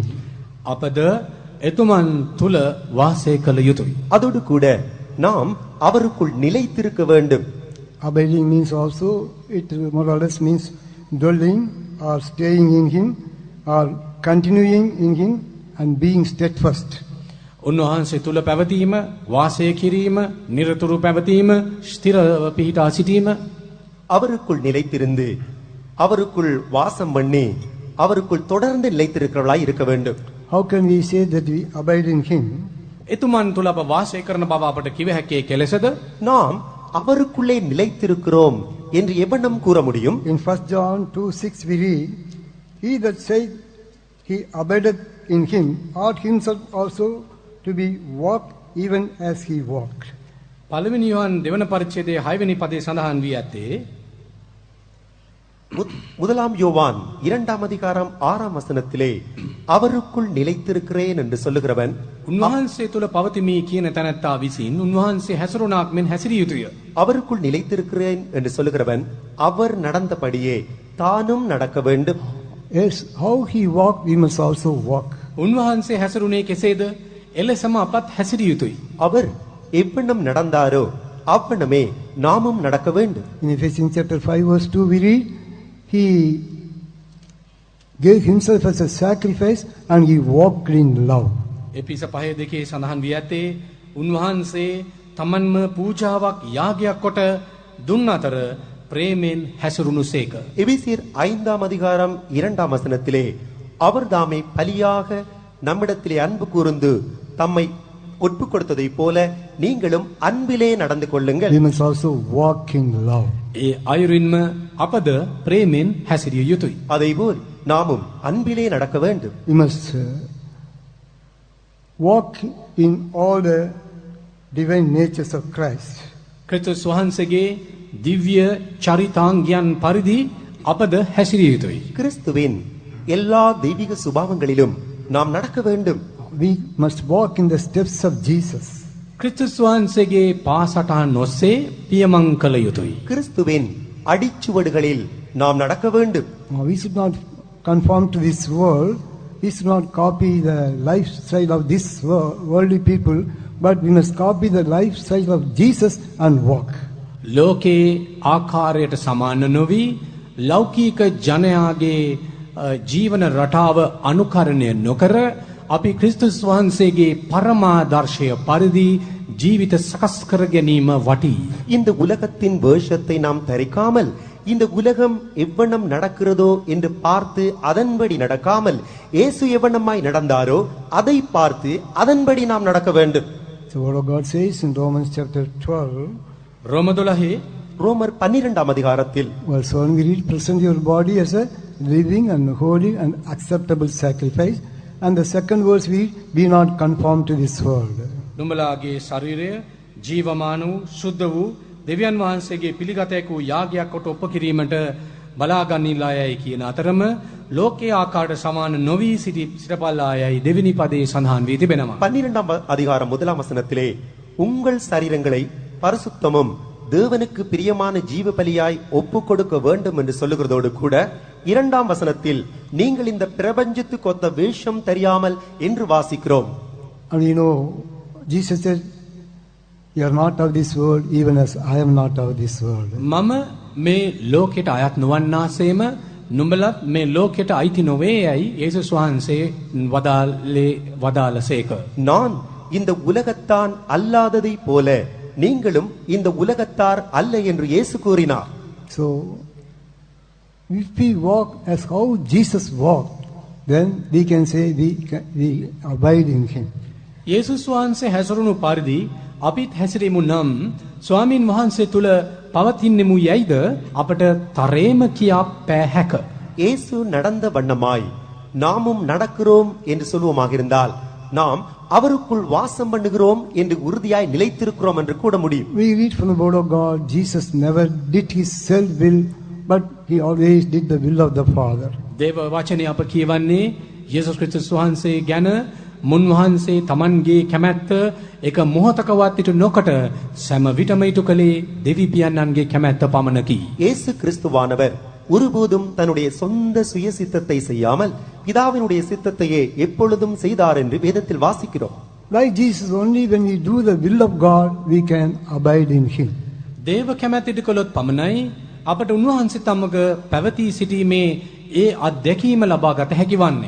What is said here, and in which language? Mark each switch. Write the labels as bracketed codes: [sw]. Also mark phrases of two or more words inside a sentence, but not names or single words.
[si] අපද එතුමන් තුල වාසය කළ යුතුයි. [ta] அதோடு கூட நாம் அவருக்குள் நிலைத்திருக்க வேண்டும். [en] Abiding means also, it more or less means dwelling or staying in him or continuing in him and being steadfast. [si] උන්වහන්සේ තුල පැවතීම, වාසය කිරීම, නිරතුරු පැවතීම, ස්ථිරව පිහිටා සිටීම, [ta] அவருக்குள் நிலைத்திருந்து அவருக்குள் வாசம் பண்ணி அவருக்குள் தொடர்ந்து நிலைத்திருக்கிறவர்களாய் இருக்க வேண்டும். [en] How can we say that we abide in him? [si] එතුමන් තුල අප වාසය කරන බව අපට කිව හැකියි කෙලෙසද? [ta] நாம் அவருக்குள்ளே நிலைத்திருக்கிறோம் என்று எவனம் கூற முடியும்? [en] In 1 John 2:6 we read, he that said he abideth in him ought himself also to be walked even as he walked. [si] පළවෙනි යෝහන් දෙවන පරිච්ඡේදයේ 6 වෙනි පදයේ සඳහන් වී ඇත්තේ [ta] முதலாம் யோவான் 2ஆம் அதிகாரம் 6ஆம் வசனத்திலே அவருக்குள் நிலைத்திருக்கிறேன் என்று சொல்லுகிறவன் [si] උන්වහන්සේ තුල පවතිමි කියන තැනැත්තා විසින් උන්වහන්සේ හැසිරුණාක් මෙන් හැසිරිය යුතුය. [ta] அவருக்குள் நிலைத்திருக்கிறேன் என்று சொல்லுகிறவன் அவர் நடந்தபடியே தானும் நடக்க வேண்டும். [en] Yes, how he walked, we must also walk. [si] උන්වහන්සේ හැසිරුණේ කෙසේද? එලෙසම අපත් හැසිරිය යුතුයි. [ta] அவர் எவ்வண்ணம் நடந்தாரோ அவ்வண்ணமே நாமும் நடக்க வேண்டும். [en] In Ephesians chapter 5 verse 2 we read, he gave himself as a sacrifice and he walked in love. [si] එපිස 5:2 සඳහන් වී ඇත්තේ උන්වහන්සේ තමන්ම පූජාවක් යාගයක් කොට දුන් අතර ප්‍රේමෙන් හැසිරුණුසේක. [ta] எபேசியர் 5ஆம் அதிகாரம் 2ஆம் வசனத்திலே அவர் தாமே பலியாக நம்மிடத்திலே அன்பு கூர்ந்து தம்மை ஒப்பு கொடுத்ததைப் போல நீங்களும் அன்பிலே நடந்து கொள்ளுங்கள். [en] We must also walk in love. [si] ඒ අයුරින්ම අපද ප්‍රේමෙන් හැසිරිය යුතුයි. [ta] அதேபோல் நாமும் அன்பிலே நடக்க வேண்டும். [en] We must walk in all the divine natures of Christ. [si] ක්‍රිස්තුස් වහන්සේගේ දිව්‍ය චරිතාංගයන් පරිදි අපද හැසිරිය යුතුයි. [ta] கிறிஸ்துவின் எல்லா தெய்வீக சுபாவங்களிலும் நாம் நடக்க வேண்டும். [en] We must walk in the steps of Jesus. [si] ක්‍රිස්තුස් වහන්සේගේ පාසටහන් ඔස්සේ පියමන් කළ යුතුයි. [ta] கிறிஸ்துவின் அடிச்சுவடுகளில் நாம் நடக்க வேண்டும். [en] Now, we should not conform to this world. We should not copy the lifestyle of this worldly people, but we must copy the lifestyle of Jesus and walk. [si] ලෝකේ ආකාරයට සමාන නොවි ලෞකික ජනයාගේ ජීවන රටාව අනුකරණය නොකර අපි ක්‍රිස්තුස් වහන්සේගේ පරමාදර්ශය පරිදි ජීවිත සකස් කර ගැනීම වටී. [ta] இந்த உலகத்தின் வேஷத்தை நாம் தரிக்காமல் இந்த உலகம் எவ்வண்ணம் நடக்கிறதோ என்று பார்த்து அதன்படி நடக்காமல் இயேசு எவ்வண்ணமாய் நடந்தாரோ அதை பார்த்து அதன்படி நாம் நடக்க வேண்டும். [en] So what God says in Romans chapter 12, [si] රෝම 12 [ta] ரோமர் 12ஆம் அதிகாரத்தில் [en] verse 1 we read, present your body as a living and holy and acceptable sacrifice. And the second verse we read, be not conformed to this world. [si] නුඹලාගේ ශරීරය ජීවමාන වූ සුද්ධ වූ දෙවියන් වහන්සේගේ පිළිගතයක වූ යාගයක් කොට ඔප කිරීමට බලාගන්නීලායයි කියන අතරම ලෝකයේ ආකාරයට සමාන නොවි සිටපල්ලායයි දෙවෙනි පදයේ සඳහන් වී තිබෙනවා. [ta] 12ஆம் அதிகாரம் 1ஆம் வசனத்திலே உங்கள் சரீரங்களை பரிசுத்தமும் தேவனுக்கு பிரியமான ஜீவ பலியாய் ஒப்பு கொடுக்க வேண்டும் என்று சொல்லுகிறதோடு கூட 2ஆம் வசனத்தில் நீங்கள் இந்த பிரபஞ்சத்துக்கு ஒத்த வேஷம் தெரியாமல் என்று வாசிக்கிறோம். [en] And you know, Jesus said, you are not of this world, even as I am not of this world. [si] මම මේ ලෝකෙට අයත් නොවන්නාසේම නුඹලත් මේ ලෝකෙට අයිති නොවේ යයි යේසුස් වහන්සේ වදාළසේක. [ta] நான் இந்த உலகத்தான் அல்லாததை போல நீங்களும் இந்த உலகத்தார் அல்ல என்று இயேசு கூறினார். [en] So, if we walk as how Jesus walked, then we can say we abide in him. [si] යේසුස් වහන්සේ හැසිරුණු පරිදි අපිත් හැසිරෙමු නම් ස්වාමින් වහන්සේ තුල පවතින්නෙමු යයිද අපට තරේම කියා පෑ හැක. [ta] இயேசு நடந்த வண்ணமாய் நாமும் நடக்கிறோம் என்று சொல்வோமாக இருந்தால் நாம் அவருக்குள் வாசம் பண்ணுகிறோம் என்று உறுதியாய் நிலைத்திருக்கிறோம் என்று கூட முடியும். [en] We read from the word of God, Jesus never did his self-will, but he always did the will of the Father. [si] දේව වචනය අප කියවන්නේ යේසුස් ක්‍රිස්තුස් වහන්සේ ගැන මුන්වහන්සේ තමන්ගේ කැමැත්ත එක මොහොතකවත් ඉටු නොකොට සෑම විටම ඉටු කළේ දෙවි පියන්නන්ගේ කැමැත්ත පමණකි. [ta] இயேசு கிறிஸ்துவானவர் ஒருபோதும் தன்னுடைய சொந்த சுய சித்தத்தை செய்யாமல் பிதாவினுடைய சித்தத்தையே எப்பொழுதும் செய்தார் என்று வேதத்தில் வாசிக்கிறோம். [en] Like Jesus, only when we do the will of God, we can abide in him. [si] දේව කැමැත්ත ඉටු කළොත් පමණයි අපට උන්වහන්සේ තමග පැවතී සිටීමේ ඒ අත්දැකීම ලබා ගත හැකි වන්නේ.